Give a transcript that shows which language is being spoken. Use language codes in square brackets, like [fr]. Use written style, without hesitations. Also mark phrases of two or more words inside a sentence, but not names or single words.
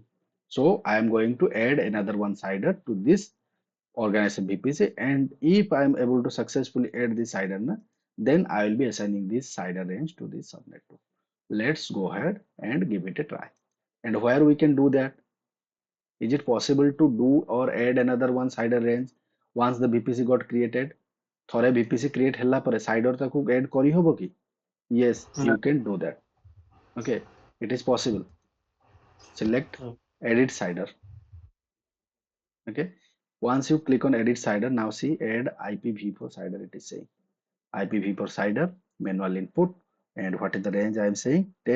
[en] So I am going to add another one CIDR to this organization VPC, and if I am able to successfully add this CIDR, then I will be assigning this CIDR range to this subnet too. Let's go ahead and give it a try. And where we can do that? Is it possible to do or add another one CIDR range once the VPC got created? [or] थोड़े [en] VPC create [or] ହେଲା ପରେ CIDR ତାକୁ add କରି ହବ କି? [en] Yes, you can do that. Okay, it is possible. Select edit CIDR. Okay, once you click on edit CIDR, now see add IPv4 CIDR. It is saying IPv4 CIDR manual input, and what is the range I am saying?